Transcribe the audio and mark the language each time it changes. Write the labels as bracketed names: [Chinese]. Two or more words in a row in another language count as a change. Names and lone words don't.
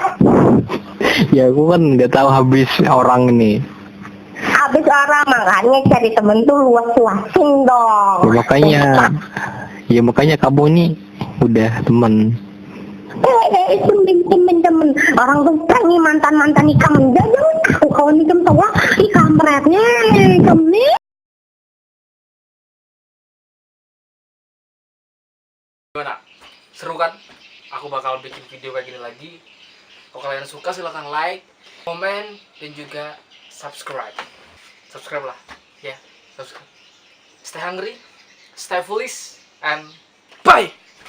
[Indonesian] Ya aku kan nggak tahu habis orang ini. Habis orang makanya cari temen tuh luas-luasin dong. Ya makanya kamu nih udah temen. [Banjar] Temen orang tuh prank mantan ikam jangan aku kawan ikam tahu kampretnya ikam nih. [Indonesian] Gimana? Seru kan? Aku bakal bikin video kayak gini lagi. Kalau kalian suka silahkan like, komen, dan juga subscribe. Subscribe lah, ya, subscribe. [English] Stay hungry, stay foolish, and bye!